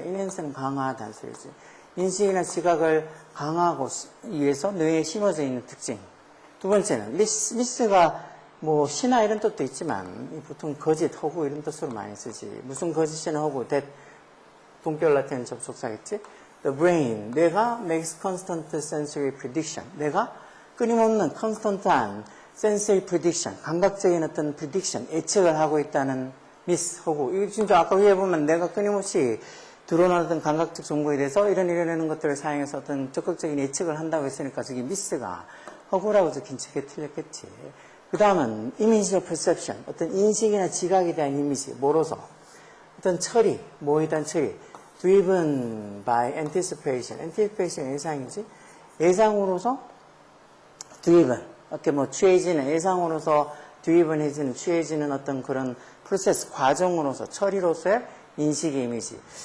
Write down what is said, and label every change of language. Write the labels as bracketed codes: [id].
[ko] 인핸스는 강화하다는 소리지. 인식이나 지각을 강화하고 위해서 뇌에 심어져 있는 특징. 두 번째는 미스가 뭐 시나 이런 뜻도 있지만 보통 거짓, 허구 이런 뜻으로 많이 쓰지. 무슨 거짓이나 허구, 동격 라틴 접속사겠지? [en] The brain, [ko] 뇌가 [en] makes constant sensory prediction. [ko] 뇌가 끊임없는 constant한 [en] sensory prediction, [ko] 감각적인 어떤 prediction, 예측을 하고 있다는 미스, 허구. 이거 진짜 아까 위에 보면 내가 끊임없이 드러나는 감각적 정보에 대해서 이런 것들을 사용해서 어떤 적극적인 예측을 한다고 했으니까 저기 미스가 허구라고 적힌 책에 틀렸겠지. 그 다음은 [en] image of perception, [ko] 어떤 인식이나 지각에 대한 이미지, 뭐로서? 어떤 처리, 뭐에 대한 처리? [en] driven by anticipation. [ko] anticipation 예상이지? 예상으로서 driven. 이렇게 뭐 취해지는, 예상으로서 driven 해지는, 취해지는 어떤 그런 프로세스, 과정으로서, 처리로서의 인식의 이미지.